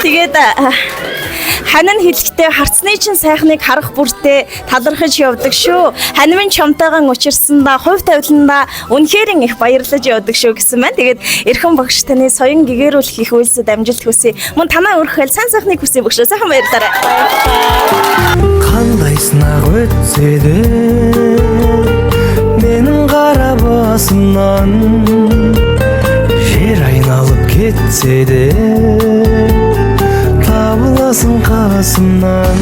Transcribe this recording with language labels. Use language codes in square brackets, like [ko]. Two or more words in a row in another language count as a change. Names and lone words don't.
[mn] Тэгээд хань нь хэлэхдээ харцны чинь сайхныг харах бүртээ талархаж явдаг шүү. Хань минь чамтайгаан учирсандаа хувь тавиландаа үнэхээр их баярлаж явдаг шүү гэсэн байна. Тэгээд эрхэм багш таны соён гэгэрүүлэх их үйлсэд амжилт хүсье. Мөн танаа өрхөөл сайн сайхныг хүсье багш. Сайхан баярлалаа. [kk] Қандай сынақ өтсе де менің қара басымнан жер айналып кетсе де табыласың қасымнан.